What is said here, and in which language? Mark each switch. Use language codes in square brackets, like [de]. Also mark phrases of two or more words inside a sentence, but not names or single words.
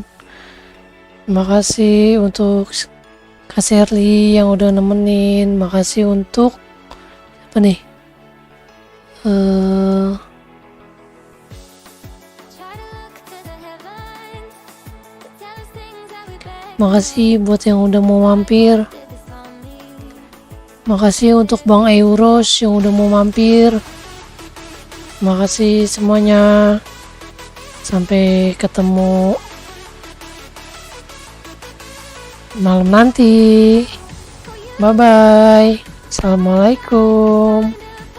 [id] Makasih untuk Kak Sherly yang udah nemenin. Makasih untuk apa nih? [en] Try to look to the heavens to tell us things that we beg [id] Makasih buat yang udah mau mampir. [en] to be for me. [id] Makasih untuk Bang Euros yang udah mau mampir. Makasih semuanya. Sampai ketemu malam nanti. [en] Bye bye. [id] Assalamualaikum.